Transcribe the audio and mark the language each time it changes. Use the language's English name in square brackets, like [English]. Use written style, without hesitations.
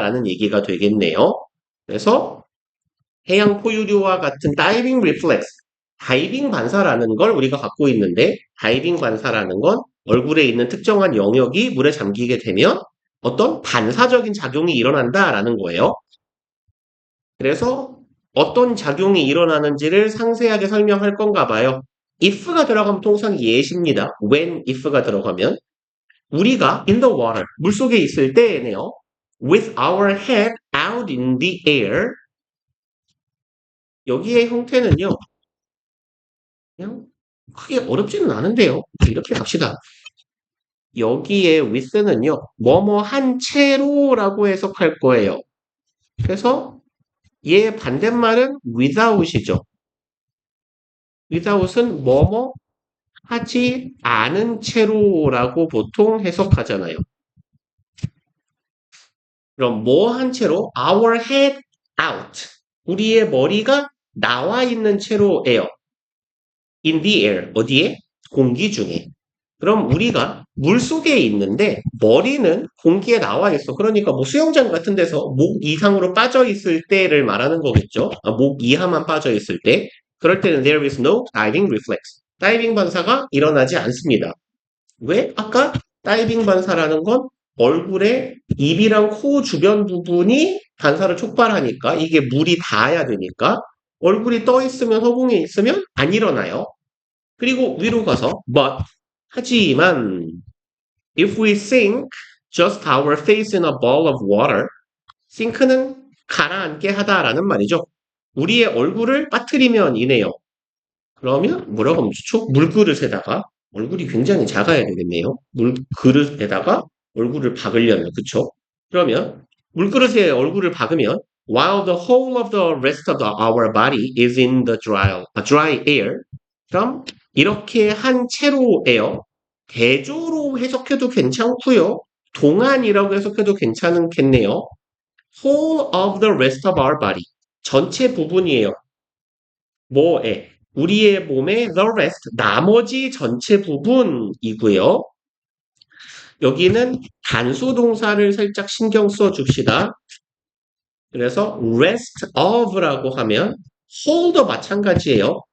[Korean] 라는 얘기가 되겠네요. 그래서 해양 포유류와 같은 다이빙 리플렉스, 다이빙 반사라는 걸 우리가 갖고 있는데 다이빙 반사라는 건 얼굴에 있는 특정한 영역이 물에 잠기게 되면 어떤 반사적인 작용이 일어난다라는 거예요. 그래서 어떤 작용이 일어나는지를 상세하게 설명할 건가 봐요. if가 들어가면 통상 예시입니다. when if가 들어가면 우리가 [English] in the water, [Korean] 물속에 있을 때에네요. [English] with our head out in the air [Korean] 여기의 형태는요. 그냥 크게 어렵지는 않은데요. 이렇게 갑시다. 여기에 with는요. 뭐뭐 한 채로라고 해석할 거예요. 그래서 얘 반대말은 without이죠. without은 뭐뭐 하지 않은 채로라고 보통 해석하잖아요. 그럼 뭐 한 채로? [English] Our head out. [Korean] 우리의 머리가 나와 있는 채로예요. [English] In the air. [Korean] 어디에? 공기 중에. 그럼 우리가 물 속에 있는데 머리는 공기에 나와 있어. 그러니까 뭐 수영장 같은 데서 목 이상으로 빠져 있을 때를 말하는 거겠죠. 목 이하만 빠져 있을 때. 그럴 때는 [English] there is no diving reflex. [Korean] 다이빙 반사가 일어나지 않습니다. 왜? 아까 다이빙 반사라는 건 얼굴에 입이랑 코 주변 부분이 반사를 촉발하니까 이게 물이 닿아야 되니까 얼굴이 떠 있으면 허공에 있으면 안 일어나요. 그리고 위로 가서 [English] but [Korean] 하지만 [English] if we sink just our face in a ball of water [Korean] 싱크는 가라앉게 하다라는 말이죠. 우리의 얼굴을 빠뜨리면 이네요. 그러면 뭐라고 하면 좋죠? 물그릇에다가 얼굴이 굉장히 작아야 되겠네요. 물그릇에다가 얼굴을 박으려면 그쵸? 그러면 물그릇에 얼굴을 박으면 [English] while the whole of the rest of our body is in the dry air [Korean] 그럼 이렇게 한 채로예요. 대조로 해석해도 괜찮고요. 동안이라고 해석해도 괜찮겠네요. [English] whole of the rest of our body [Korean] 전체 부분이에요. 뭐에 우리의 몸의 the rest 나머지 전체 부분이고요. 여기는 단수 동사를 살짝 신경 써 줍시다. 그래서 rest of라고 하면 whole도 마찬가지예요.